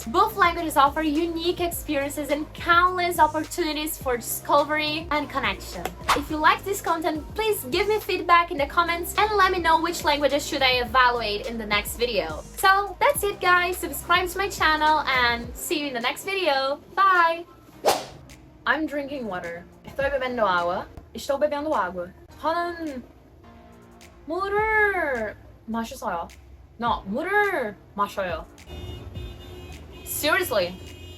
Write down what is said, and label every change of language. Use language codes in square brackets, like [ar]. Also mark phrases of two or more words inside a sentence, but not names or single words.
[en] Both languages offer unique experiences and countless opportunities for discovery and connection. If you like this content, please give me feedback in the comments and let me know which languages should I evaluate in the next video. So that's it guys, subscribe to my channel and see you in the next video. Bye! I'm drinking water. [es] Estoy bebendo agua. [pt] Estou bebendo água. [ko] 저는 물을 마셨어요. No, 물을 마셔요. [en] Seriously.